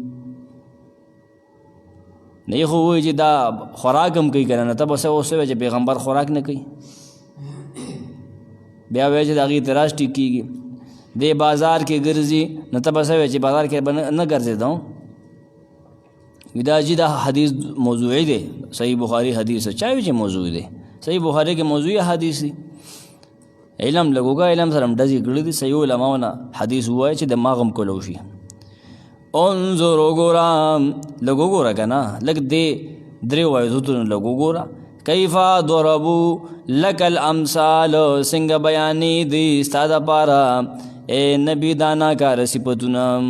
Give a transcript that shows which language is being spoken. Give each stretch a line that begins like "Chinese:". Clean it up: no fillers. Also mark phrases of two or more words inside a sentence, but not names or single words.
Pashto: نه خو وایي چې دا خوراک هم کوي که نه، ته به څه اوس وایې چې پیغمبر خوراک نه کوي، بیا وایي چې د هغې اعتراض ټیک کېږي. دی بازار کې ګرځي، نه ته به څه وایې چې بازار کې به نه ګرځېده دا جی دا حدیث موضوعی دی،
Urdu: صحیح بخاری حدیث ہے.
Pashto: چا وایي چې موضوع دی؟ صحیح بخاری کې موضوعی حدیث دی. علم لګوګه علم سره هم ډزې کړي دي. صحیح علماو نه حدیث ووایي چې دماغ هم کولو شي. انظر وګوره، لږ وګوره که نه، لږ دې درې وایدوتونه لږ وګوره.
Arabic: کیف ضربو لک الامثال،
Pashto: څنګه بیانې دي ستا دپاره اے نبي دا ناکاره صفتونه.